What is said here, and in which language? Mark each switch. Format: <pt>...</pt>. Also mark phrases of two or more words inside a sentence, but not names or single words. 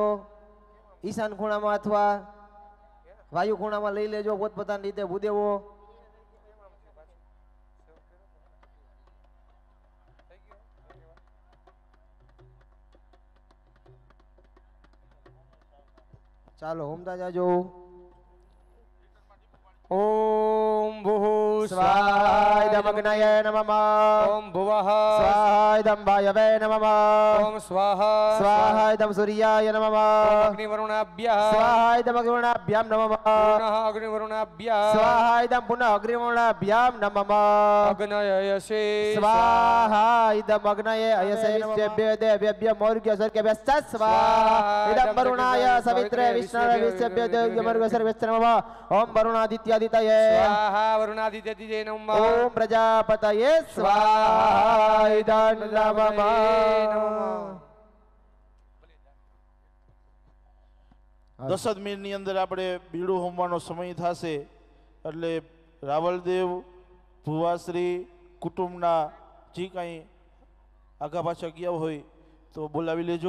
<gu>ઈશાન ખૂણામાં અથવા વાયુ ખૂણામાં લઈ લેજો પોતપોતાની રીતે ભૂદેવો. ચાલો હોમતા જાજો.</gu> <sa>ओम भूः स्वाहायदमग्नये नमः ओम भुवः स्वाहायदं वायवे नमः ओम स्वाहा स्वाहायदं सूर्याय नमः अग्निवरुणाभ्यः स्वाहायदं अग्निवरुणाभ्यां नमः पुनः अग्निवरुणाभ्यः स्वाहायदं पुनः अग्निवरुणाभ्यां नमः अग्नयसे स्वाहायदं अग्नये अयसे नित्यभ्यो देवेभ्यो मौर्घ्य सर्गेभ्यश्च स्वाहा इदं वरुणाय सवित्रे विष्णवे विश्वेभ्यो देवेभ्यो मौर्घ्य सर्गेभ्यश्च नमः ओम वरुणादित्यादितये स्वाहा वरुणादित्यादितये नमः ओम प्रजापतये स्वाहा इदं नमः.</sa> <gu>દસ મિનિટની અંદર આપણે બીડું હોમવાનો સમય થશે એટલે રાવલદેવ ભુવાશ્રી કુટુંબના જે કાંઈ આગા પાછા ગયા હોય તો બોલાવી લેજો.</gu>